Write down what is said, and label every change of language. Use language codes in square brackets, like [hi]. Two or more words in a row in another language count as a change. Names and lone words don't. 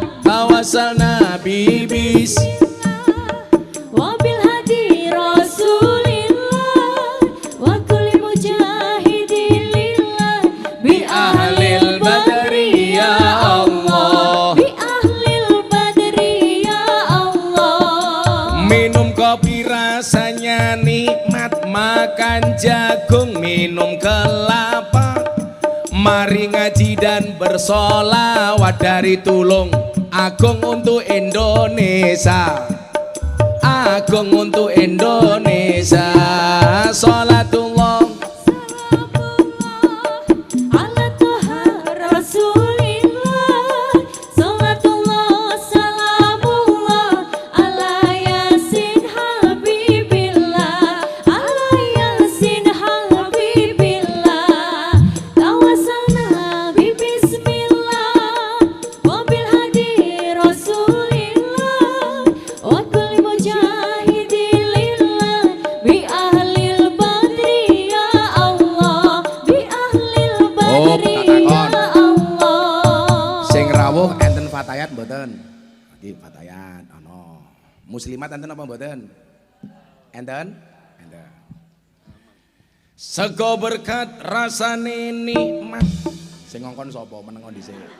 [ar] توسلنا ببس وبالهادي رسول الله وكل مجاهد لله بأهل البدر يا الله، بأهل البدر يا الله. [id] Minum kopi rasanya nikmat, makan jagung minum kelapa, mari ngaji dan bersolawat dari Tulung Agung untuk Indonesia, agung untuk Indonesia. [ar] صلاة الله على طه رسول الله، صلاة الله سلام الله على ياسين حبيب الله، على ياسين حبيب الله. توسلنا ببسم الله وبالهادي رسول الله وكل مجاهد لله بأهل البدر يا الله، بأهل البدر يا الله. [jv] Sing rawuh enten fatayat mboten? Nggih fatayat ana. Muslimat enten apa mboten? Enten? Enten. Sego berkat rasane nikmat. Sing ngongkon sapa menengon dhisik?